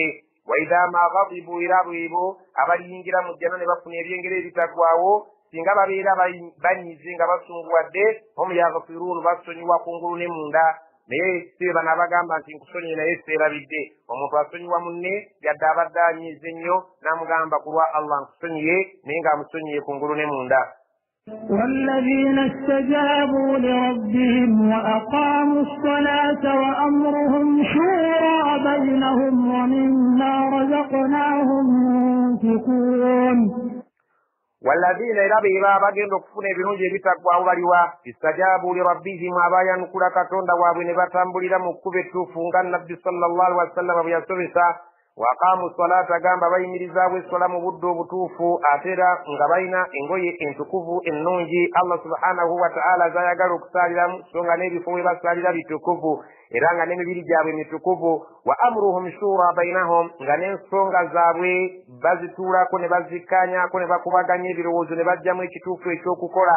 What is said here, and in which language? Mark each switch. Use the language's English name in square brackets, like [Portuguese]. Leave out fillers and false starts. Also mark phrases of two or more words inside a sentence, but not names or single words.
[Arabic] وإذا ما غضبوا [Ganda] era bwebo abaliyingira mu jjana ne bafuna ebyengero ebitaggwaawo singa babeera banyize nga basunguwadde [Arabic] هم يغفرون [Ganda] basonyiwa kungulu ne munda. naye si bano abagamba nti nkusonyiye naye seerabidde. omuntu asonyiwa munne yadde abadde anyize ennyo n'amugamba ku lwa Allah nkusonyiye naye ng'amusonyiye kungulu ne munda. [Arabic] والذين استجابوا لربهم وأقاموا الصلاة وأمرهم شورى بينهم ومما رزقناهم ينفقون. والذين ربهم [Ganda] bagenda okufuna ebirungi ebitaggwaawo baliwa [Arabic] استجابوا لربهم [Ganda] abayanukula Katonda waabwe ne batambulira mu kkubo ettuufu nga Nabbi [Arabic] صلى الله عليه وسلم [Ganda] bwe yasobesa. [Arabic] وأقاموا الصلاة [Ganda] agamba bayimirizaawo essola mu budde obutuufu ate era nga balina engoye entukuvu ennungi Allah [Arabic] سبحانه وتعالى [Ganda] zayagala okusaaliramu so nga n'ebifo we basaalira bitukuvu era nga n'emibiri gyabwe mitukuvu. [Arabic] وأمرهم شورى بينهم [Ganda] nga n'ensonga zaabwe bazituulako ne bazikkaanyaako ne bakubaganya ebirowoozo ne bajjamu ekituufu eky'okukola.